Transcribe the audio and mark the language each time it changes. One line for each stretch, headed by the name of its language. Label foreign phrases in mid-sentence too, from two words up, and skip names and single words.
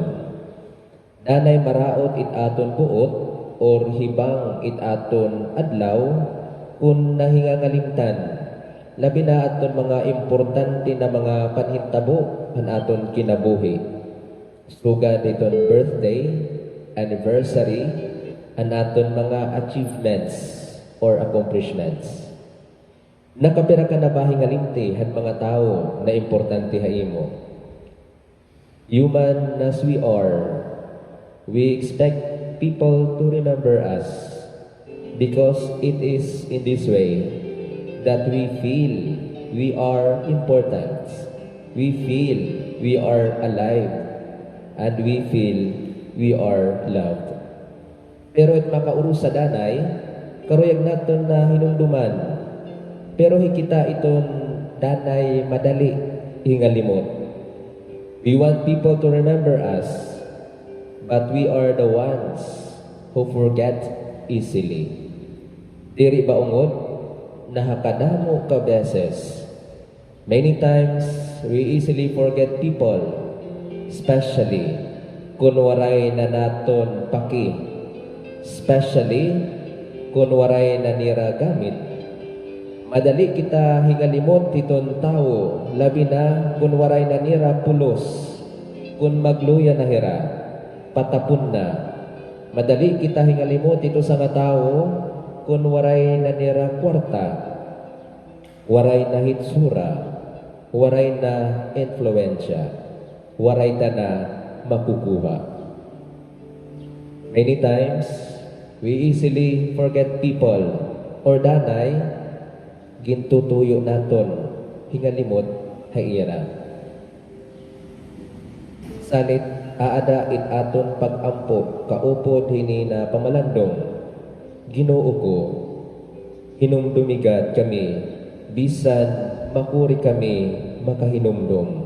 Waray: Danay maraot aton buot or hibang aton adlaw kun nahingangalimtan labi na aton mga importante na mga panhitabo an aton kinabuhi. Sugad iton
English: birthday, anniversary,
Waray: an aton mga
English: achievements or accomplishments.
Waray: Nakapira ka na ba hingalimti han mga tao na importante haimo?
English: Human as we are, we expect people to remember us because it is in this way that we feel we are important, we feel we are alive, and we feel we are loved.
Waray: Pero it makaurus sa danay, karuyag naton na hinumduman. Pero hikita iton danay madali hingalimot.
English: We want people to remember us, but we are the ones who forget easily.
Waray: Diri ba ungod? Nahakadamo ka beses.
English: Many times, we easily forget people, especially
Waray: kung waray na naton paki,
English: especially
Waray: kung waray na nira gamit. Madali kita hingalimot titon tao, labi na kung waray na nira pulos, kung magluya na hira, patapon na. Madali kita hingalimot ito sa nga tao, kung waray na nira kwarta, waray na hitsura, waray na influensya, waray ta na makukuha.
English: Many times, we easily forget people or
Waray: danay, gintutuyo naton, hingalimot, hayira. Salit, aada aton pag-ampo, kaupod hini na pamalandong, Ginoo ko, hinumdumigad kami, bisan makuri kami makahinumdum.